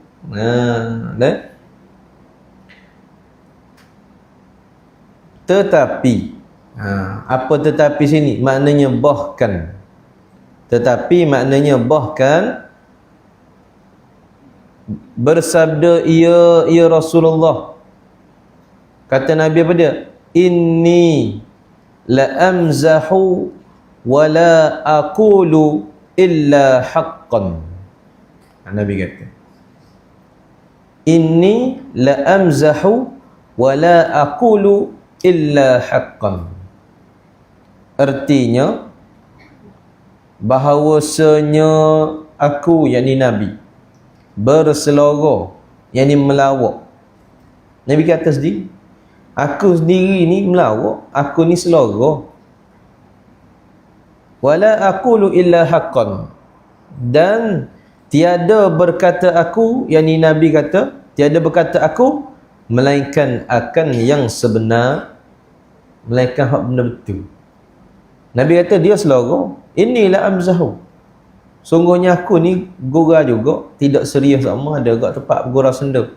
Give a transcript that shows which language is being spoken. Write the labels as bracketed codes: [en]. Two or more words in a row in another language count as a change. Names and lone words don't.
[ms] Tetapi apa tetapi sini? Maknanya bahkan. Tetapi maknanya bahkan bersabda ia Rasulullah. Kata Nabi apa dia? [ar] إني لأمزح ولا أقول إلا حقا. [ms] Nabi kata, [ar] إني لأمزح ولا أقول إلا حقا. [ms] Artinya bahawasanya aku, yakni Nabi, berseloroh, yakni melawak. Nabi kata sendiri, aku sendiri ni melawak, aku ni seloroh. [ar] ولا أقول إلا حقا, [ms] dan tiada berkata aku, yakni Nabi kata, tiada berkata aku melainkan akan yang sebenar, melainkan hak benar betul. Nabi kata dia seloroh, inilah amzahu, sungguhnya aku ni gurau juga, tidak serius sama, ada kat tempat gurau senda.